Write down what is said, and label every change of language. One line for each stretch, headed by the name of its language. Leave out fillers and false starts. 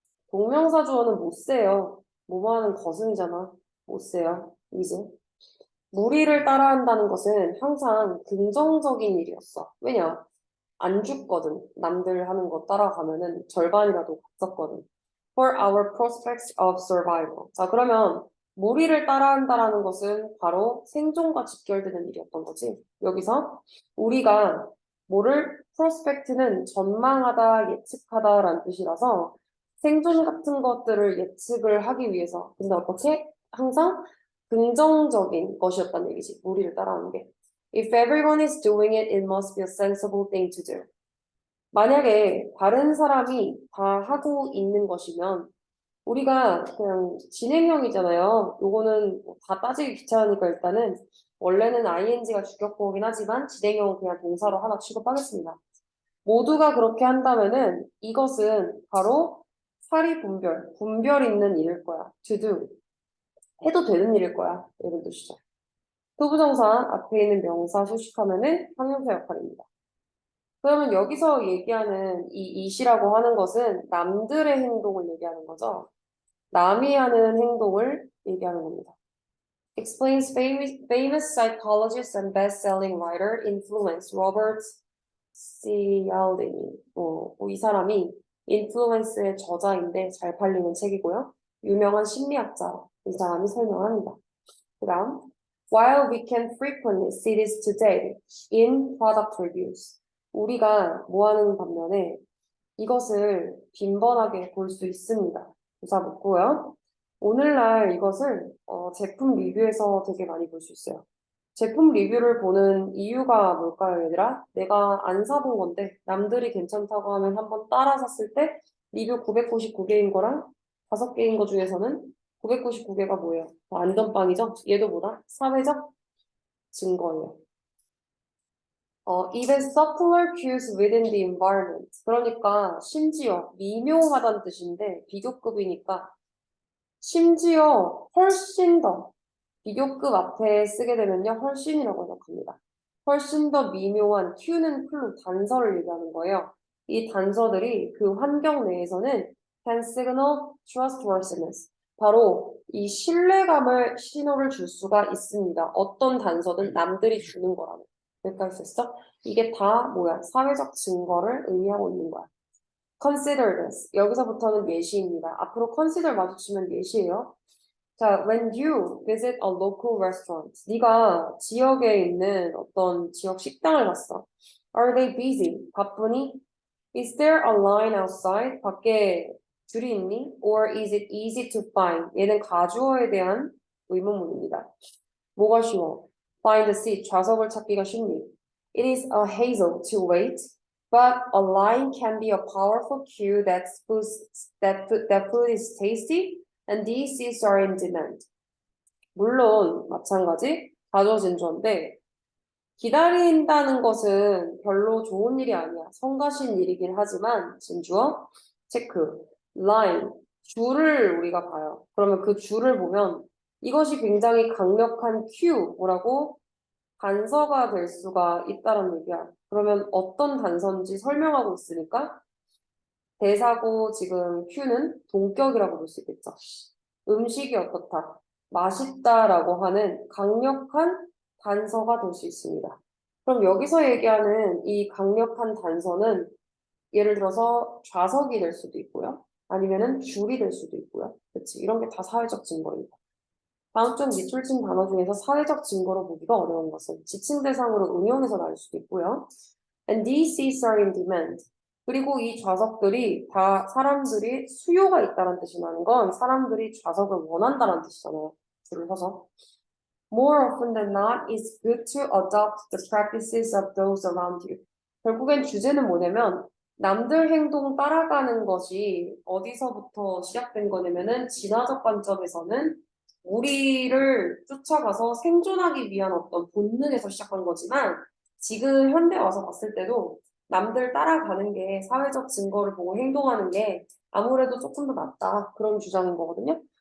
Korean: 동명사 주어는 못 세요. 뭐뭐 하는 것은이잖아. 못 세요. 이제. 무리를 따라한다는 것은 항상 긍정적인 일이었어. 왜냐? 안 죽거든. 남들 하는 거 따라가면은 절반이라도 갔었거든.
English: For our prospects of survival.
Korean: 자, 그러면 무리를 따라한다라는 것은 바로 생존과 직결되는 일이었던 거지. 여기서 우리가 뭐를 prospect는 전망하다, 예측하다라는 뜻이라서 생존 같은 것들을 예측을 하기 위해서. 근데 어떻게? 항상 긍정적인 것이었다는 얘기지. 무리를 따라하는 게.
English: If everyone is doing it, it must be a sensible thing to do.
Korean: 만약에 다른 사람이 다 하고 있는 것이면 우리가 그냥 진행형이잖아요. 요거는 다 따지기 귀찮으니까 일단은 원래는 ing가 주격보호긴 하지만 진행형은 그냥 동사로 하나 취급하겠습니다. 모두가 그렇게 한다면은 이것은 바로 사리분별, 분별 있는 일일 거야.
English: to do.
Korean: 해도 되는 일일 거야. 이런 뜻이죠. 투부정사 앞에 있는 명사 수식하면은 형용사 역할입니다. 그러면 여기서 얘기하는 이 it이라고 하는 것은 남들의 행동을 얘기하는 거죠. 남이 하는 행동을 얘기하는 겁니다.
English: Explains famous psychologist and best-selling writer influence Robert Cialdini.
Korean: 이 사람이 인플루언스의 저자인데 잘 팔리는 책이고요. 유명한 심리학자 이 사람이 설명합니다. 그 다음
English: While we can frequently see this today in product reviews.
Korean: 우리가 뭐 하는 반면에 이것을 빈번하게 볼 수 있습니다. 조사 묻고요. 오늘날 이것을 제품 리뷰에서 되게 많이 볼 수 있어요. 제품 리뷰를 보는 이유가 뭘까요, 얘들아? 내가 안 사본 건데 남들이 괜찮다고 하면 한번 따라 샀을 때 리뷰 999개인 거랑 5개인 거 중에서는 999개가 뭐예요? 안전빵이죠? 얘도 뭐다? 사회적 증거예요.
English: even subtler cues within the environment.
Korean: 그러니까 심지어 미묘하다는 뜻인데 비교급이니까 심지어 훨씬 더 비교급 앞에 쓰게 되면요 훨씬이라고 해석합니다. 훨씬 더 미묘한 cue는 clue, 단서를 얘기하는 거예요. 이 단서들이 그 환경 내에서는
English: can signal trustworthiness.
Korean: 바로 이 신뢰감을 신호를 줄 수가 있습니다. 어떤 단서든 남들이 주는 거라는. 여기까지 됐어? 이게 다 뭐야? 사회적 증거를 의미하고 있는 거야.
English: Consider this.
Korean: 여기서부터는 예시입니다. 앞으로 consider 마주치면 예시예요. 자,
English: when you visit a local restaurant,
Korean: 네가 지역에 있는 어떤 지역 식당을 갔어.
English: Are they busy?
Korean: 바쁘니?
English: Is there a line outside?
Korean: 밖에 줄이 있니?
English: Or is it easy to find?
Korean: 얘는 가주어에 대한 의문문입니다. 뭐가 쉬워?
English: Find a seat.
Korean: 좌석을 찾기가 쉽니?
English: It is a hassle to wait, but a line can be a powerful cue that food is tasty and these seats are in demand.
Korean: 물론 마찬가지 가주어 진주어인데 기다린다는 것은 별로 좋은 일이 아니야. 성가신 일이긴 하지만 진주어 체크, line, 줄을 우리가 봐요. 그러면 그 줄을 보면 이것이 굉장히 강력한 큐, 뭐라고? 단서가 될 수가 있다는 얘기야. 그러면 어떤 단서인지 설명하고 있으니까 대사고 지금 Q는 동격이라고 볼 수 있겠죠. 음식이 어떻다, 맛있다라고 하는 강력한 단서가 될 수 있습니다. 그럼 여기서 얘기하는 이 강력한 단서는 예를 들어서 좌석이 될 수도 있고요. 아니면은 줄이 될 수도 있고요. 그치? 이런 게 다 사회적 증거입니다. 다음 중 밑줄친 단어 중에서 사회적 증거로 보기가 어려운 것은 지칭 대상으로 응용해서 나올 수도 있고요.
English: And these seats are in demand.
Korean: 그리고 이 좌석들이 다 사람들이 수요가 있다는 뜻이 나는 건 사람들이 좌석을 원한다는 뜻이잖아요. 줄을 서서.
English: More often than not, it's good to adopt the practices of those around you.
Korean: 결국엔 주제는 뭐냐면 남들 행동 따라가는 것이 어디서부터 시작된 거냐면은 진화적 관점에서는 우리를 쫓아가서 생존하기 위한 어떤 본능에서 시작한 거지만 지금 현대 와서 봤을 때도 남들 따라가는 게 사회적 증거를 보고 행동하는 게 아무래도 조금 더 낫다 그런 주장인 거거든요.